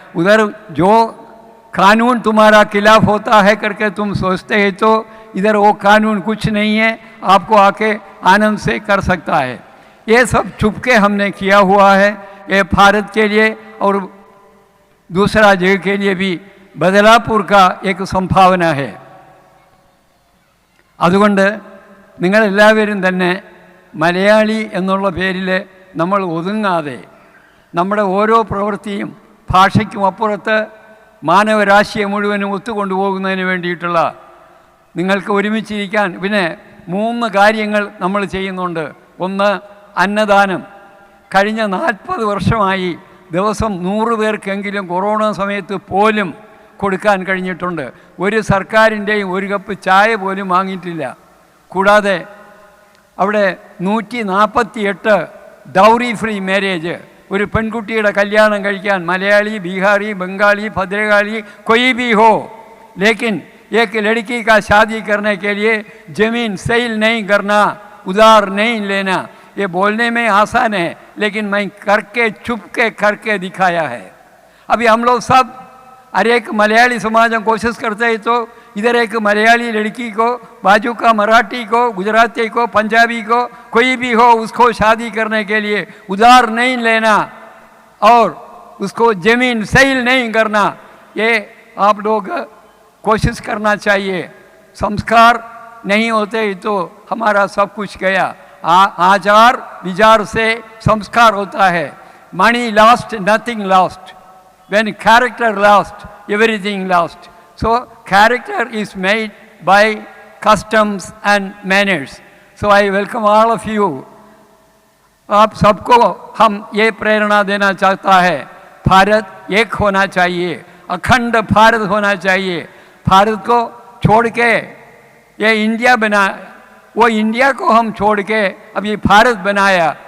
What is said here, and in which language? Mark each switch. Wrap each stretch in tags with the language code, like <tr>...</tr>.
<hi>उधर जो कानून तुम्हारा खिलाफ होता है करके तुम सोचते हैं तो इधर वो कानून कुछ नहीं है, आपको आके आनंद से कर सकता है। ये सब चुपके हमने किया हुआ है, ये भारत के लिए और दूसरा जगह के लिए भी बदलापुर का एक संभावना है।</hi> <ml>അതുകൊണ്ട് നിങ്ങളെല്ലാവരും തന്നെ മലയാളി എന്നുള്ള പേരിൽ നമ്മൾ ഒതുങ്ങാതെ നമ്മുടെ ഓരോ പ്രവൃത്തിയും ഭാഷയ്ക്കും അപ്പുറത്ത് മാനവരാശിയെ മുഴുവനും ഒത്തുകൊണ്ടുപോകുന്നതിന് വേണ്ടിയിട്ടുള്ള നിങ്ങൾക്ക് ഒരുമിച്ചിരിക്കാൻ പിന്നെ 3 കാര്യങ്ങൾ നമ്മൾ ചെയ്യുന്നുണ്ട്. ഒന്ന്, അന്നദാനം. കഴിഞ്ഞ 40 വർഷമായി ദിവസം 100 പേർക്കെങ്കിലും കൊറോണ സമയത്ത് പോലും കൊടുക്കാൻ കഴിഞ്ഞിട്ടുണ്ട്. ഒരു സർക്കാരിൻ്റെയും ഒരു കപ്പ് ചായ പോലും വാങ്ങിയിട്ടില്ല. കൂടാതെ അവിടെ 148 ഡൗറി ഫ്രീ മാരേജ്, ഒരു പെൺകുട്ടിയുടെ കല്യാണം കഴിക്കാൻ മലയാളി, ബീഹാറി, ബംഗാളി, ഭദ്രകാളി</ml> <hi>कोई भी हो, लेकिन एक लड़की का शादी करने के लिए ज़मीन सेल नहीं करना, उधार नहीं लेना, ये बोलने में आसान है लेकिन मैं करके चुपके करके दिखाया है। अभी हम लोग सब हर एक मलयाली समाज में कोशिश करते हैं तो इधर एक मलयाली लड़की को, बाजू का मराठी को, गुजराती को, पंजाबी को, कोई भी हो, उसको शादी करने के लिए उधार नहीं लेना और उसको ज़मीन सेल नहीं करना, ये आप लोग कोशिश करना चाहिए। संस्कार नहीं होते तो हमारा सब कुछ गया। आचार विचार से संस्कार होता है।</hi> <en>Money lost, nothing lost. When character lost, everything lost. So character is made by customs and manners. So I welcome all of you.</en> <hi>आप सबको हम ये प्रेरणा देना चाहता है, भारत एक होना चाहिए, अखंड भारत होना चाहिए। भारत को छोड़ के ये इंडिया बना, वो इंडिया को हम छोड़ के अब ये भारत बनाया।</hi>